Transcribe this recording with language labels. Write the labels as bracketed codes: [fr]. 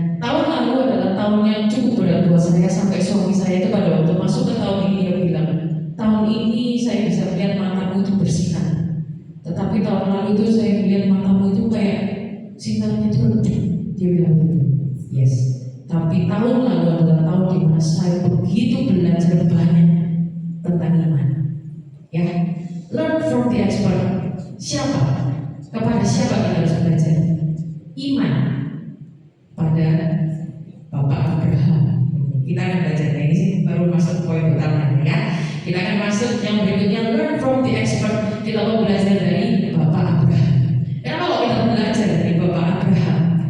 [id] Tahun lalu adalah tahun yang cukup berat buat saya, sampai suami saya itu pada waktu masuk ke tahun ini dia bilang, tahun ini saya bisa melihat matamu itu bersinar, tetapi tahun lalu itu saya melihat matamu itu kayak sinarnya itu redup. Dia bilang gitu. [en] Yes. [id] Tapi tahun lalu adalah tahun di mana saya begitu belajar banyak tentang iman. [en] Ya, learn from the expert. [id] Siapa? Kepada siapa kita harus belajar? Iman pada Bapak Abraham. Kita akan belajar ini sih baru masuk poin utama ya. Kita akan masuk yang berikutnya, [en] learn from the expert. [id] Kita mau belajar dari Bapak Abraham. Kenapa kok kita belajar dari Bapak Abraham?